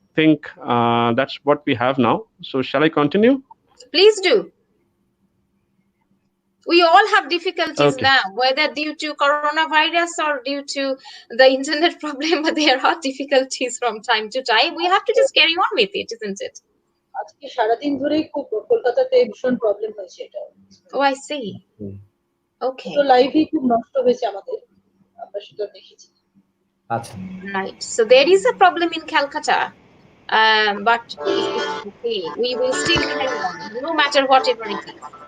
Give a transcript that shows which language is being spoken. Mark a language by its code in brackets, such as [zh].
[en] think that's what we have now. So shall I continue? Please do. We all have difficulties Okay. now, whether due to coronavirus or due to the internet problem, but there are difficulties from time to time. We have to just carry on with it, isn't it? [bn] আজকে সারাদিন ধরেই খুব কলকাতাতে ভীষণ problem হয়েছে এটা। [en] Oh, I see. Okay. [bn] দুটো লাইভই খুব নষ্ট হয়েছে আমাদের, আমরা সেটা দেখেছি। আচ্ছা, [en] Right. So there is a problem in Calcutta, but it's okay. We will still carry on, no matter whatever it is.